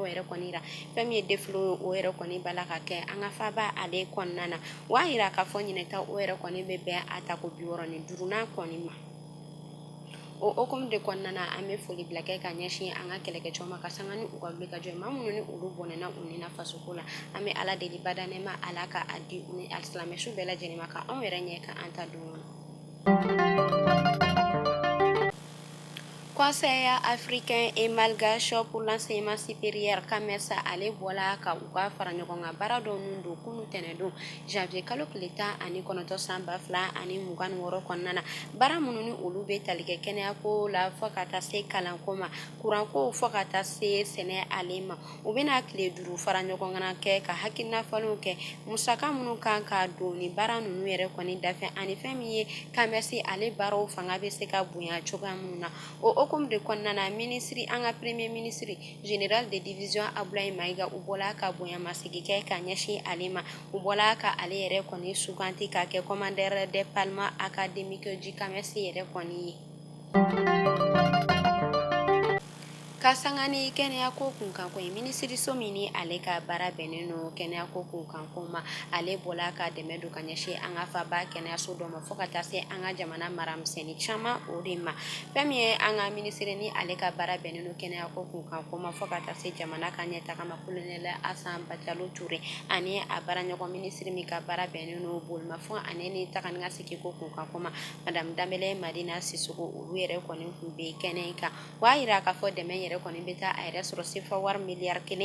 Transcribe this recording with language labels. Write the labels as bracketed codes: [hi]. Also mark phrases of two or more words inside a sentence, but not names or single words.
[bm] yɛrɛ kɔni yira fɛn min ye défilé o yɛrɛ kɔni b'a la ka kɛ an ka faba ale kɔnɔna na o y'a yira k'a fɔ ɲinɛta o yɛrɛ kɔni bɛ bɛn a tako 65 kɔni ma o hukumu de kɔnɔna na an bɛ foli bila kɛ ka ɲɛsin an ka kɛlɛkɛcɛw ma ka sanga ni u ka wulikajɔ ye maa minnu ni olu bɔnɛna u ni na fasoko la an bɛ ala deli badane ma ala ka a di u ni alisilamɛsu bɛɛ lajɛlen ma ka anw yɛrɛ ɲɛ ka an ta don kɔnɔ. Conseil africain et malgache pour l'enseignement supérieur CAMES ale bɔla ka u ka fara ɲɔgɔn kan baara dɔw nun don kunu tɛnɛ don janvier kalo tile 19 san 2026 kɔnɔna na baara minnu ni olu bɛ tali kɛ kɛnɛyako la fɔ ka taa se kalanko ma kuranko fɔ ka taa se sɛnɛ ale ma u bɛna tile 5 fara ɲɔgɔn kan kɛ ka hakilina falenw kɛ musaka minnu kan ka don ni baara ninnu yɛrɛ kɔni dafɛ ani fɛn min ye CAMES ale baaraw fanga bɛ se ka bonya cogoya minnu na o hukumu de kɔnɔna na ministre an ka [fr] premier ministre général de division [bm] Abdoulaye Maiga u bɔla ka bonyamasegi kɛ ka ɲɛsin ale ma u bɔla ka ale yɛrɛ kɔni suganti ka kɛ [fr] commandeur des palmes académiques du CAMES [bm] yɛrɛ kɔni ye Kasangani kɛnɛya ko kunkan ko ye minisiriso min ni ale ka baara bɛnnen no kɛnɛya ko kunkan ko ma ale bɔla ka dɛmɛ don ka ɲɛsin an ka faba kɛnɛyaso dɔ ma fo ka taa se an ka jamana maramisɛnnin caman o de ma fɛn min ye an ka minisiri ni ale ka baara bɛnnen no kɛnɛya ko kunkan ko ma fo ka taa se jamana ka ɲɛtaga ma kolonɛla Asan Bajalo Ture ani a baaraɲɔgɔn minisiri min ka baara bɛnnen no bolimafɛn ani ni taga ni ka segin ko kunkan ko ma madame Danbɛlɛ Madina Sisoko olu yɛrɛ kɔni kun bɛ kɛnɛ in kan wa yira k'a fɔ dɛmɛ yɛrɛ kɔni bɛ taa a yɛrɛ sɔrɔ sefa wari miliyari